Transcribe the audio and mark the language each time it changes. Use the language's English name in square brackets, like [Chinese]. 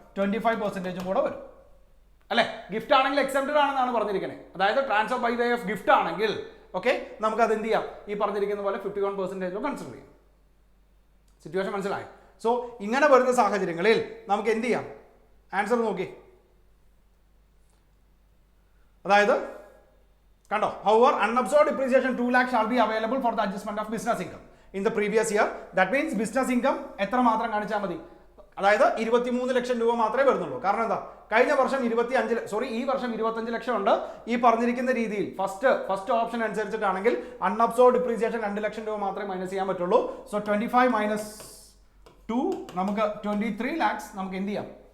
[Malayalam] 25% കൂടെ വരും അല്ലെ? ഗിഫ്റ്റ് ആണെങ്കിൽ എക്സെപ്റ്റഡ് ആണെന്നാണ് പറഞ്ഞിരിക്കുന്നത്. അതായത് transfer by way of gift ആണെങ്കിൽ ഓക്കെ, നമുക്ക് അത് എന്ത് ചെയ്യാം? ഈ പറഞ്ഞിരിക്കുന്ന പോലെ 51% കൺസിഡർ ചെയ്യാം. സിറ്റുവേഷൻ മനസ്സിലായി? സോ ഇങ്ങനെ വരുന്ന സാഹചര്യങ്ങളിൽ നമുക്ക് എന്ത് ചെയ്യാം? ആൻസർ നോക്കി, അതായത് കണ്ടോ, [English] however unabsorbed depreciation 2 lakh shall be available for the adjustment of business income in the previous year. That means business income [Malayalam] എത്ര മാത്രം കാണിച്ചാൽ മതി? അതായത് 23 ലക്ഷം രൂപ മാത്രമേ വരുന്നുള്ളൂ. കാരണം എന്താ? കഴിഞ്ഞ വർഷം ഈ വർഷം 25 ലക്ഷം ഉണ്ട്. ഈ പറഞ്ഞിരിക്കുന്ന രീതിയിൽ ഫസ്റ്റ് ഓപ്ഷൻ അനുസരിച്ചിട്ടാണെങ്കിൽ അൺഅബ്സോർബ് ഡിപ്രീസിയേഷൻ 2 ലക്ഷം രൂപ മാത്രമേ മൈനസ് ചെയ്യാൻ പറ്റുള്ളൂ. സോ 25 മൈനസ് 2 നമുക്ക് 23 ലാക്സ് നമുക്ക് എന്ത് ചെയ്യാം?